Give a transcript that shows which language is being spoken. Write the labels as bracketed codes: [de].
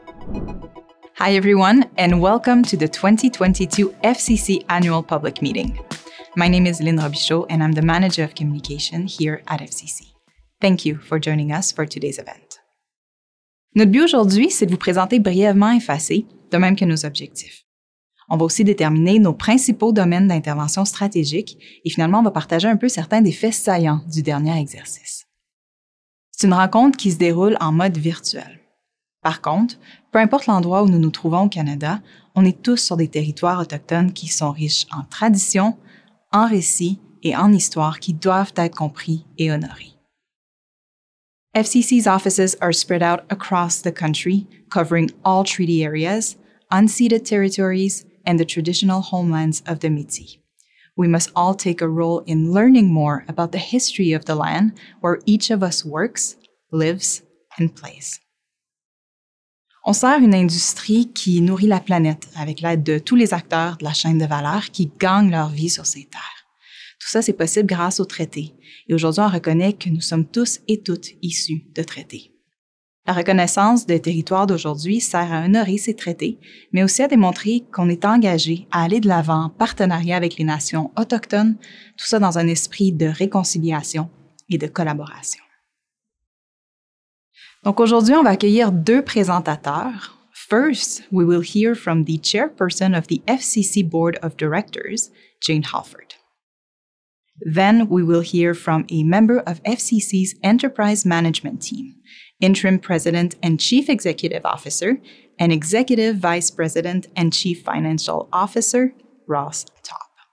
[en] Hi everyone, and welcome to the 2022 FCC Annual Public Meeting. My name is Lyne Robichaud, and I'm the Manager of Communication here at FCC. Thank you for joining us for today's event. [fr] Notre but aujourd'hui, c'est de vous présenter brièvement FAC, de même que nos objectifs. On va aussi déterminer nos principaux domaines d'intervention stratégique et finalement, on va partager un peu certains des faits saillants du dernier exercice. C'est une rencontre qui se déroule en mode virtuel. Par contre, peu importe l'endroit où nous nous trouvons au Canada, on est tous sur des territoires autochtones qui sont riches en traditions, en récits et en histoires qui doivent être compris et honorés. FCC's offices are spread out across the country, covering all treaty areas, unceded territories, and the traditional homelands of the Métis. We must all take a role in learning more about the history of the land where each of us works, lives, and plays. On sert une industrie qui nourrit la planète avec l'aide de tous les acteurs de la chaîne de valeur qui gagnent leur vie sur ces terres. Tout ça, c'est possible grâce aux traités. Et aujourd'hui, on reconnaît que nous sommes tous et toutes issus de traités. La reconnaissance des territoires d'aujourd'hui sert à honorer ces traités, mais aussi à démontrer qu'on est engagé à aller de l'avant en partenariat avec les nations autochtones, tout ça dans un esprit de réconciliation et de collaboration. Donc aujourd'hui, on va accueillir deux présentateurs. [en] First, we will hear from the chairperson of the FCC Board of Directors, Jane Halford. Then we will hear from a member of FCC's Enterprise Management Team, Interim President and Chief Executive Officer, and Executive Vice President and Chief Financial Officer, Ross Topp.